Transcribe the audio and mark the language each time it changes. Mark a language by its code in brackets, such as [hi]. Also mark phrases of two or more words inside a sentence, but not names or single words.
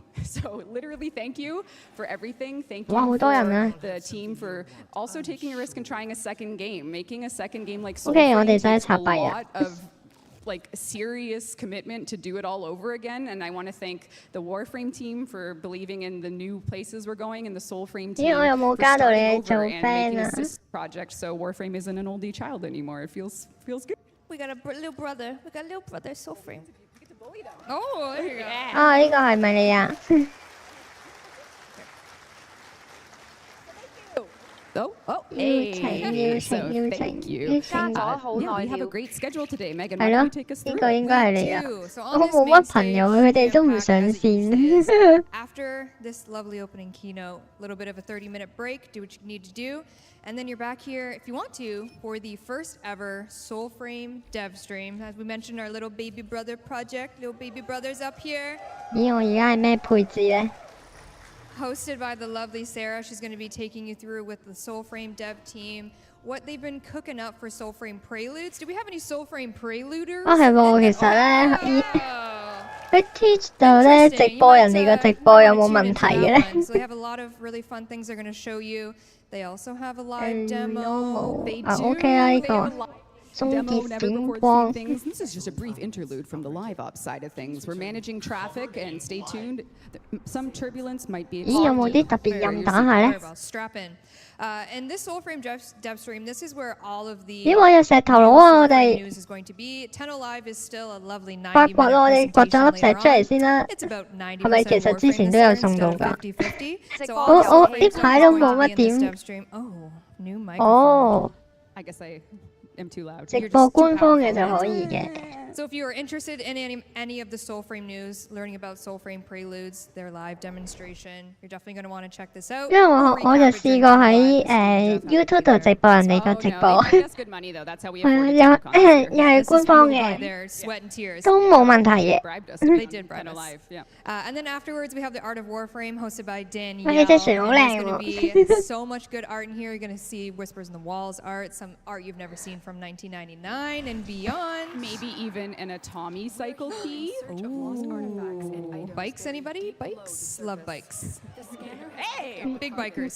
[en] So literally, thank you for everything. Thank you for the team for also taking a risk and trying a second game, making a second game like Soulframe takes a lot of like serious commitment to do it all over again, and I want to thank the Warframe team for believing in the new places we're going, and the Soulframe team for starting over and making a sister project so Warframe isn't an oldie child anymore. It feels good. We got a little brother. We got a little brother, Soulframe. Oh, there you go. [yue] 啊，呢個係咪你啊？ [en] Hey, so thank you. We have a great schedule today. Megan, why don't you take us through? [yue] 呢個應該係你啊！我冇乜朋友，佢哋都唔上線。 [en] After this lovely opening keynote, a little bit of a 30-minute break, do what you need to do, and then you're back here, if you want to, for the first ever Soulframe dev stream. As we mentioned, our little baby brother project, little baby brothers up here. [yue] 咦，我而家係咩配置咧？ [en] Hosted by the lovely Sarah. She's going to be taking you through with the Soulframe dev team what they've been cooking up for Soulframe Preludes. Do we have any Soulframe Preluders? [yue] 啊係喎，其實咧，喺 Twitch 度咧直播人哋個直播有冇問題嘅咧？ [en] So they have a lot of really fun things they're going to show you. They also have a live demo. They do. [yue] OK 啦呢個。 [en] Demo never before seen things. This is just a brief interlude from the live ops side of things. We're managing traffic, and stay tuned. Some turbulence might be. [yue] 咦，有冇啲特別任打下咧？ [en] Strap in. And this Soulframe dev stream, this is where all of the [yue] 咦，我有石頭佬啊！我哋 [en] news is going to be. Tenno Live is still a lovely 90-minute [yue] 發掘咯，我哋掘咗粒石出嚟先啦。 [en] It's about 90%. [yue] 係咪其實之前都有送到㗎？ [en] So [yue] 我呢排都冇乜點。 [en] Oh, new microphone. 哦。 I guess I am too loud. [yue] 直播官方嘅就可以嘅。 [en] So if you are interested in any of the Soulframe news, learning about Soulframe Preludes, their live demonstration, you're definitely going to want to check this out. [yue] 因為我就試過喺YouTube 度直播人哋個直播，係啊，又係官方嘅，都冇問題嘅。 [en] They did bribe us. And then afterwards, we have the Art of Warframe, hosted by Danielle. [yue] 喂，隻船好靚 [en] There's going to be [yue] 喎。 [en] so much good art in here. You're going to see Whispers in the Walls art, some art you've never seen from 1999 and beyond. Maybe even an Atomy cycle key. Bikes, anybody? Bikes? Love bikes. Hey! Big bikers.